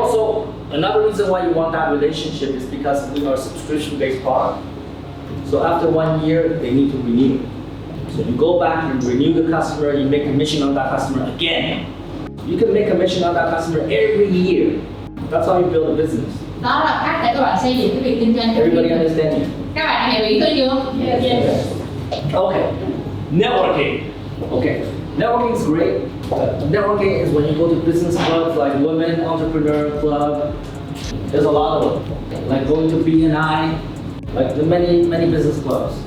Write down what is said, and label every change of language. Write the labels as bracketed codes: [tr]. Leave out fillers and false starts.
[en] also, another reason why you want that relationship is because we are a subscription-based product. So after 1 year, they need to renew. So you go back and renew the customer, you make commission on that customer again. You can make commission on that customer every year. That's how you build a business. [vi] Đó là cách để các bạn xây dựng cái việc kinh doanh. [en] Everybody understand me? [vi] Các bạn hiểu ý tôi chưa? [en] Yes. Okay. Networking. Okay. Networking is great. Networking is when you go to business clubs like Women Entrepreneur Club. There's a lot of them. Like going to BNI, like the many business clubs.